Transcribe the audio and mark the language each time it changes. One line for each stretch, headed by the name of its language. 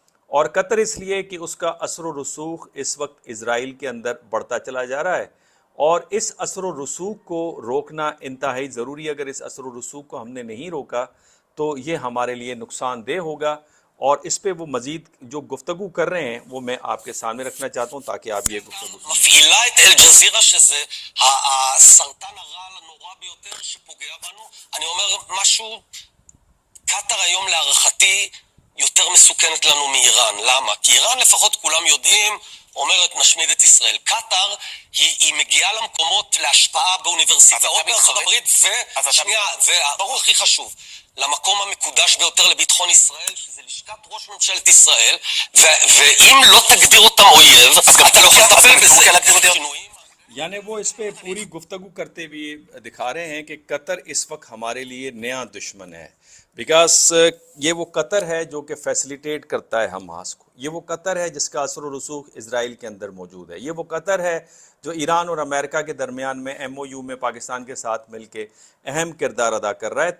Hindi: और कतर इसलिए कि उसका असर व रसूख इस वक्त इज़राइल के अंदर बढ़ता चला जा रहा है, और इस असर व रसूख को रोकना इंतहाई ज़रूरी है। अगर इस असर व रसूख को हमने नहीं रोका तो ये हमारे लिए नुकसानदेह होगा। और इस पे वो मजीद जो गुफ्तगू कर रहे हैं वो मैं आपके सामने रखना चाहता हूँ ताकि आप ये गुफ्तगू सुनें।
Hebrew: מפעילה את אל-ג'זירה שזה הסרטן הרעל הנורא ביותר שפוגע בנו. אני אומר משהו, קטר היום להערכתי יותר מסוכנת לנו מאיראן. למה? כי איראן לפחות כולם יודעים, אומרת נשמיד את ישראל. קטר היא מגיעה למקומות להשפעה באוניברסיטאות בארצות הברית, ושנייה, והברור הכי חשוב, למקום המקודש ביותר לביטחון ישראל, שזה לשכת ראש ממשלת ישראל, ואם לא תגדיר אותם אויב, אתה לא יכול לטפל בזה.
Hindi: यानी वो इस पे पूरी गुफ्तगू करते हुए दिखा रहे हैं कि कतर इस वक्त हमारे लिए नया दुश्मन है। बिकॉज ये वो कतर है जो कि फैसिलिटेट करता है हमास को, ये वो कतर है जिसका असर व रसूख इज़राइल के अंदर मौजूद है, ये वो कतर है जो ईरान और अमेरिका के दरमियान में MOU में पाकिस्तान के साथ मिल के अहम किरदार अदा कर रहा है।